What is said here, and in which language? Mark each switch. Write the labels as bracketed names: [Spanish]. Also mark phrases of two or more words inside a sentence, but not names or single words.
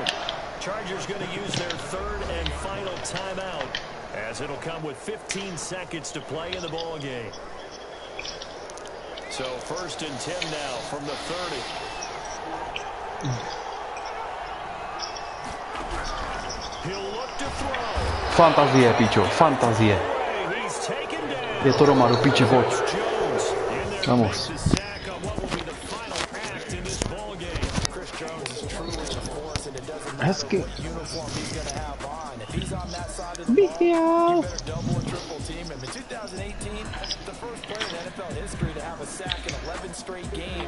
[English] Chargers going to use their third and final timeout as it'll come with 15 seconds to play in the ball game. So 1st and 10 now from the 30. He'll look to throw. [Czech] Fantazie, pičo, fantazie. [English] He's taken down. [Czech] Je to doma, do piče, pojď. [English] Jones in there Vamos. makes the sack on what will be the final act in this ball game. Chris Jones is truly a force, and it doesn't matter Hezky. what uniform he's going to have on. If he's on that side of the ball, you better double or triple team him. In 2018, the first player in NFL history to have a sack in 11 straight games.